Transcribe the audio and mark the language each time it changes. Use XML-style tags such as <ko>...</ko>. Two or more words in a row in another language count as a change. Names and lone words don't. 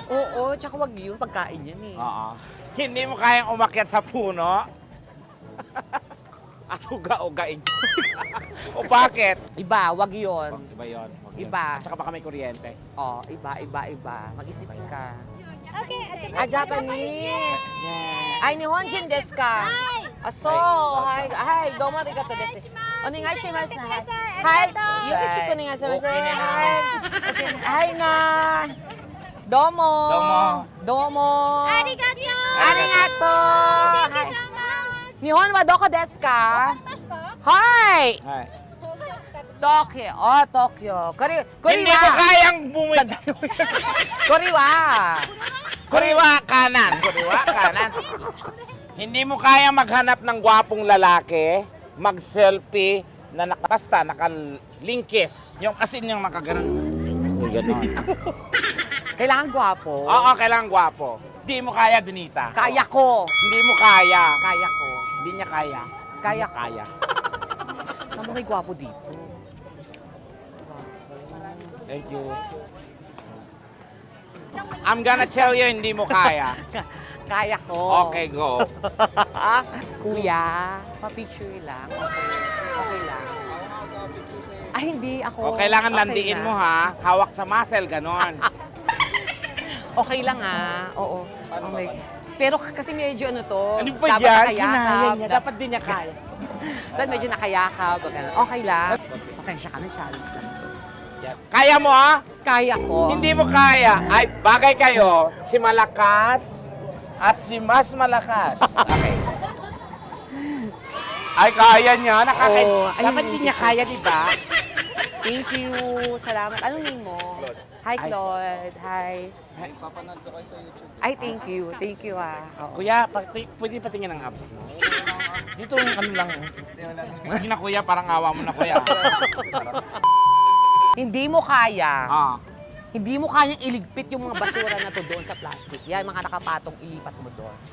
<tl>Oo, tsaka wag yun. Pagkain yan eh. Oo. Hindi mo kayang umakyat sa puno. At uga-ugain. O bakit? Iba, wag yun. Iba yun. Iba. At saka baka may kuryente. Oh, iba. Mag-isip ka. Okay, Japanese. Yeah.</tl> <ja>Ay, 日本人ですか? So, はい、どうもありがとうです. お願いします。はい、よろしくお願いします.</ja> <tl>Okay na. Hi. Okay. Hi na.</tl> <ja>Domo. Domo. Arigato! ありがとう。はい. 日本日本はどこですか? ますか Hi. はい。東京近く Tokyo. Oh, Tokyo.</ja> <tl>Hindi mo kayang bumili. Kuriwa. Kuriwa kanan. Kuriwa kanan. Hindi mo kaya maghanap ng gwapong lalaki, mag-selfie na nakapasta, nakalingkis. Yung asin yung nakaganon. Uy, ganon. Kailangan gwapo. Oo, kailangan gwapo. Hindi mo kaya, Donita. Kaya ko. Hindi mo kaya. Kaya ko. Hindi niya kaya. Kaya Hindi kaya. Saan mo may gwapo dito?</tl> <en>Thank you. I'm gonna tell you,</en> <tl>hindi mo kaya. Kaya ko. Okay, go. Kuya, pa-picture lang. Okay lang. Ay, hindi ako. O, kailangan Okay landiin na. mo ha. Hawak sa muscle, ganon. Okay lang ha. Oo. Okay. Pero kasi medyo ano to, Ano ba dapat yan? nakayakap. Kinaya niya. Dapat din niya kaya. Dapat medyo nakayakap. Ganun. Okay lang. Pasensya ka na, challenge lang to. Kaya mo ha? Kaya ko. Hindi mo kaya. Ay, bagay kayo. Si Malakas at si Mas Malakas. Okay. Ay, kaya niya. Oo. Ay, Dapat hindi din niya ko. kaya, di ba?</tl> <en>Thank you.</en> <tl>Salamat. Anong name mo? Claude. Hi, Claude. Hi. Papanood ko kayo sa YouTube. Ay,</tl> <en>thank you. Thank you ah. Oo.</en> <tl>Kuya, pwede patingin ang abs mo. Dito, ano lang. Hindi na kuya, parang awa mo na kuya. Hindi mo kaya. Ah. Hindi mo kayang iligpit yung mga basura na to doon sa plastic. Yan, mga nakapatong ilipat mo doon.</tl>